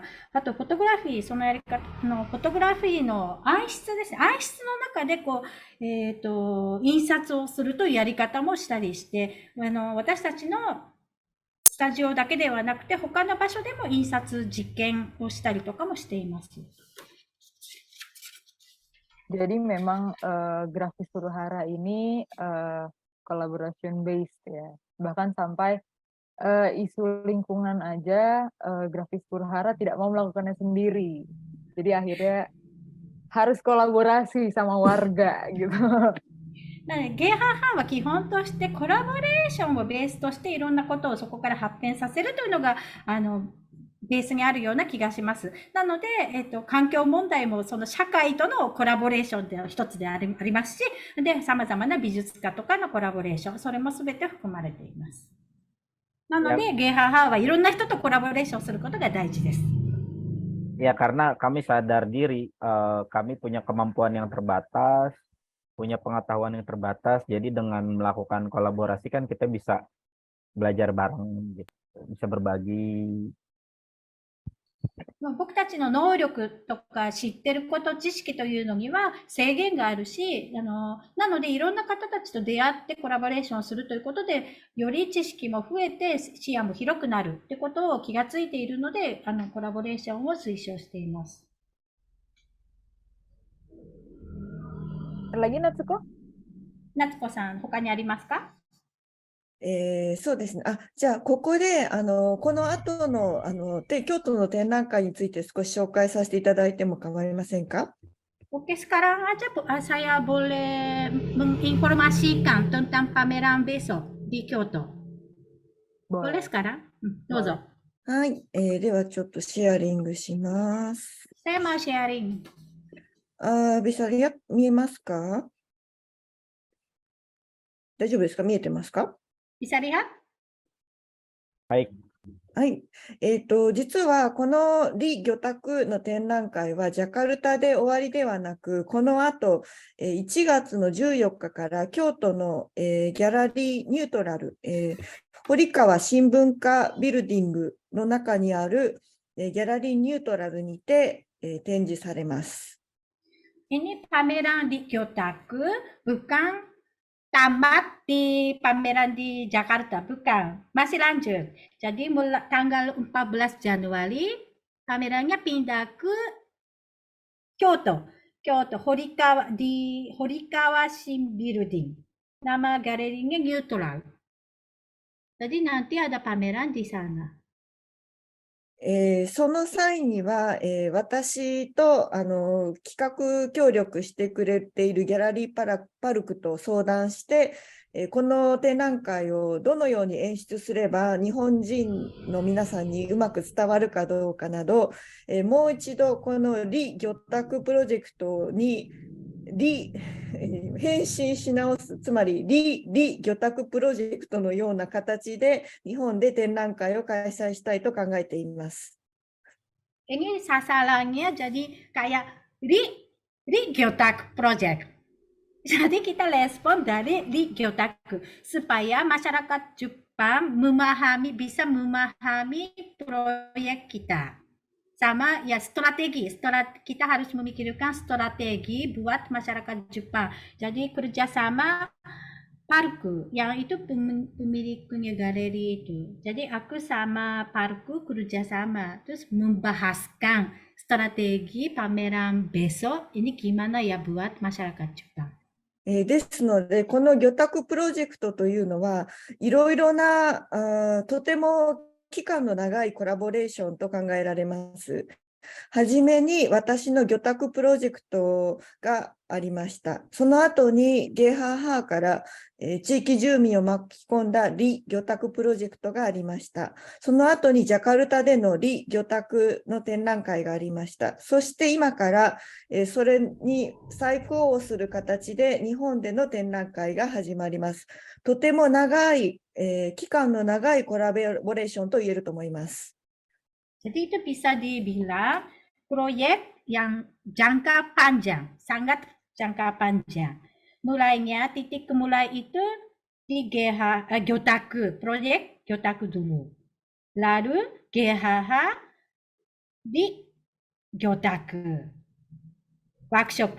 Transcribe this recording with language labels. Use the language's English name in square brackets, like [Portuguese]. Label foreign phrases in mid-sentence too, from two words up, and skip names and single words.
[Japanese] あと、フォトグラフィー、そのやり方の、フォトグラフィーの暗室ですね。暗室の中で印刷をするというやり方もしたりして、私たちのスタジオだけではなくて、他の場所でも印刷実験をしたりとかもしています。 [Indonesian] Jadi memang grafis Suruhara ini [English] collaboration based [Indonesian] ya. Bahkan sampai isu lingkungan aja grafis Suruhara tidak mau melakukannya sendiri. Jadi akhirnya harus kolaborasi sama warga gitu. [Japanese] なので、ゲーハーハーは基本としてコラボレーションをベースとしていろんなことをそこから発展させるというのが、ベースにあるような気がします。なので、環境問題もその社会とのコラボレーションで一つでありますし、で、様々な美術家とかのコラボレーション、それも全て含まれています。なので、ゲーハーハーはいろんな人とコラボレーションすることが大事です。 [Indonesian] Ya, karena kami sadar diri, kami punya kemampuan yang terbatas, punya pengetahuan yang terbatas, jadi dengan melakukan kolaborasi kan kita bisa belajar bareng, gitu, bisa berbagi. [Japanese] 僕たちの能力とか知ってること、知識というのには制限があるし、なのでいろんな方たちと出会ってコラボレーションするということで、より知識も増えて視野も広くなるってことを気がついているので、コラボレーションを推奨しています。 [Indonesian] Lagi Natsuko? [Japanese] 夏子さん、他にありますか？そうですね。じゃあ、ここで、この後の、京都の展覧会について少し紹介させていただいても構いませんか？ [Indonesian] Oke, sekarang aja saya boleh menginformasikan tentang pameran besok di Kyoto. Boleh sekarang? [Japanese] どうぞ。はい。では、ちょっとシェアリングします。 [Indonesian] Saya mau sharing. bisa lihat、 [Japanese] 見えますか？大丈夫ですか？見えてますか？ [Indonesian] Bisa lihat? [Japanese] はい。はい。実はこの李魚拓の展覧会はジャカルタで終わりではなく、この後、1月の14日から京都の、ギャラリーニュートラル、堀川新聞課ビルディングの中にある、ギャラリーニュートラルにて、展示されます。 [Indonesian] Ini pameran di Kyotaku, bukan tamat di pameran di Jakarta, bukan. Masih lanjut. Jadi mulai tanggal 14 Januari, pamerannya pindah ke Kyoto. Kyoto, di Horikawa Shin Building. Nama galerinya Neutral. Jadi nanti ada pameran di sana. [Japanese] その際には、私と企画協力してくれているギャラリーパルクと相談して、この展覧会をどのように演出すれば日本人の皆さんにうまく伝わるかどうかなど、もう一度この李魚拓プロジェクトに変身し直す、つまり李魚拓プロジェクトのような形で日本で展覧会を開催したいと考えています。 [Indonesian] Ini sasarannya jadi kayak Ri Gyotaku Project. Jadi kita respon dari Ri Gyotaku supaya masyarakat Jepang bisa memahami proyek kita. Sama ya kita harus memikirkan strategi buat masyarakat Jepang. Jadi kerjasama Parku, yang itu pemilik punya galeri itu. Jadi aku sama Parku kerjasama, terus membahaskan strategi pameran besok ini gimana ya buat masyarakat Jepang. [Japanese] ですので、この魚拓プロジェクトというのは、いろいろなとても期間の長いコラボレーションと考えられます。はじめに私の魚拓プロジェクトがありました。その後にゲーハーハーから、地域住民を巻き込んだリ魚拓プロジェクトがありました。その後にジャカルタでのリ魚拓の展覧会がありました。そして今から、それに再考をする形で日本での展覧会が始まります。とても長い、期間の長いコラボレーションと言えると思います。 [Indonesian] Jadi itu bisa dibilang proyek yang jangka panjang, sangat jangka panjang. Mulainya titik kemulai itu di Gyotaku, proyek Gyotaku dulu. Lalu GHH di Gyotaku, workshop.